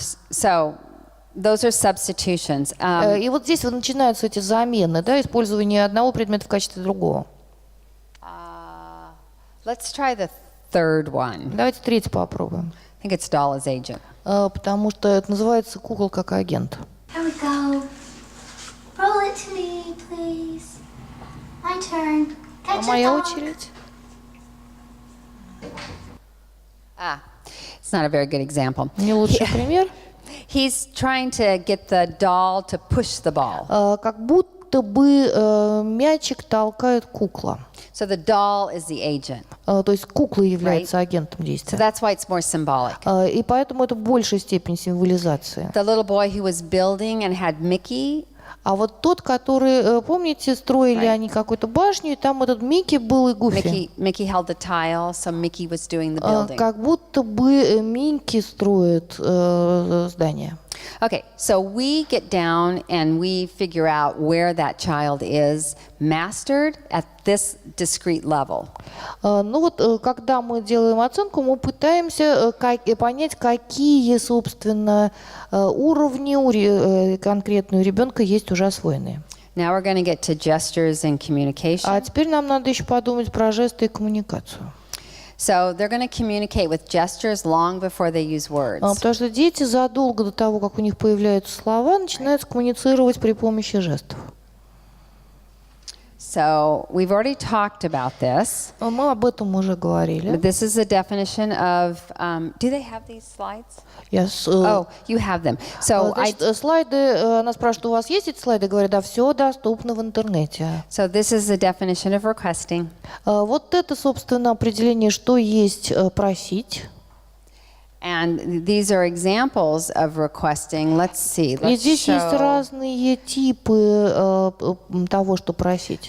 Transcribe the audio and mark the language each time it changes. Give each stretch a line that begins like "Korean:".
English: So those are substitutions.
Russian: И вот здесь вот начинаются эти замены, да, использование одного предмета в качестве другого.
English: Let's try the third one.
Russian: Давайте третий попробуем.
English: I think it's doll as agent.
Russian: Потому что это называется кукол как агент.
English: Here we go. Roll it to me, please. My turn. Catch a
Russian: Моя
English: dog.
Russian: очередь.
English: It's not a very good example.
Russian: Не лучший пример.
English: He's trying to get the doll to push the ball.
Russian: Как будто бы мячик толкает кукла.
English: So the doll is the agent.
Russian: То есть кукла является агентом
English: So
Russian: действия.
English: that's why it's more symbolic.
Russian: И поэтому это большая степень символизации.
English: The little boy who was building and had Mickey,
Russian: А вот тот, который, помните, строили они какую-то башню, и там этот Микки был и Гуфи.
English: Mickey held the tile, so Mickey was doing the building.
Russian: Как будто бы Минки строит здание.
English: Okay, so we get down and we figure out where that child is mastered at this discrete level.
Russian: Ну вот, когда мы делаем оценку, мы пытаемся понять, какие, собственно, уровни конкретного ребенка есть уже освоенные.
English: Now we're going to get to gestures and communication.
Russian: А теперь нам надо еще подумать про жесты и коммуникацию.
English: So they're going to communicate with gestures long before they use words.
Russian: Потому что дети задолго до того, как у них появляются слова, начинают коммуницировать при помощи жестов.
English: So we've already talked about this.
Russian: Мы об этом уже говорили.
English: But this is a definition of. Do they have these slides? Oh, you have them. So
Russian: Значит, слайды, она спрашивает, у вас есть эти слайды? Говорят, да, все доступно в интернете.
English: So this is the definition of requesting.
Russian: Вот это, собственно, определение, что есть просить.
English: And these are examples of requesting. Let's see. Let's
Russian: здесь есть
English: show,
Russian: разные типы того, что просить.